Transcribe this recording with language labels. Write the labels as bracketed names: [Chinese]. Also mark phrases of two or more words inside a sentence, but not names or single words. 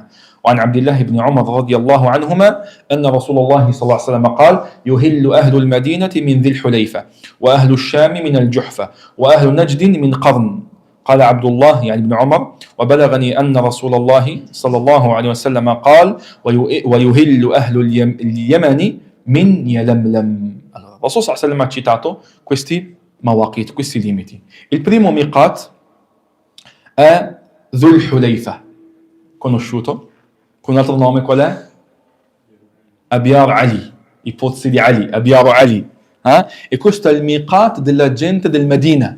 [Arabic] وعن عبد الله بن عمر رضي الله عنهما أن رسول الله صلى الله عليه وسلم قال يهل أهل المدينة من ذي الحليفة وأهل الشام من الجحفة وأهل نجد من قرن. قال عبد الله يعني ابن عمر وبلغني أن رسول الله صلى الله عليه وسلم قال ويهل أهل اليمن من يلملم. الرسول صلى الله عليه وسلم [Italian] ha citato questi mawaqit, questi limiti. Il primo miqat è Dhul Hulayfa, conosciuto con un altro nome, qual è? Abyar Ali, i pozzi di Ali, Abyar Ali. E questo è il miqat della gente del Medina.